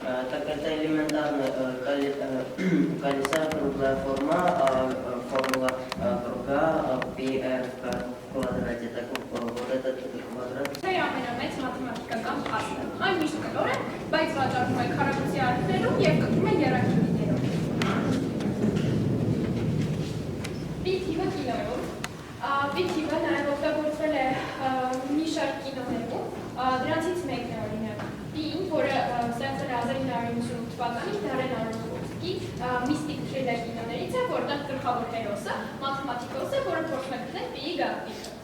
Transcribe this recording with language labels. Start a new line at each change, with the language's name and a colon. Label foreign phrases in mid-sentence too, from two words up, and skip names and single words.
Russian: Такая элементарная колеса, круглая форма, формула круга, PR в квадрате, так вот этот квадрат.
Armenian: Չէ ամենամեծ մաթեմատիկական փաստը։ Այն միշտ կլոր է, բայց վաճառվում է քառակուսի արքներում եւ կտրում է եռակիլներով։ Պի թիվը կինոյով։ Պի թիվը նաեւ օգտագործվել է մի շարք կինոներում, դրանցից մեկն է օրինակ Պին, որը ստեղծվել է 1998 թվականին Դարեն Արոնոֆսկի միստիկ թրիլեր կինոներից է, որտեղ գլխավոր հերոսը մաթեմատիկոս է, որը փորձում է գտնել Պիի գաղտնիքը։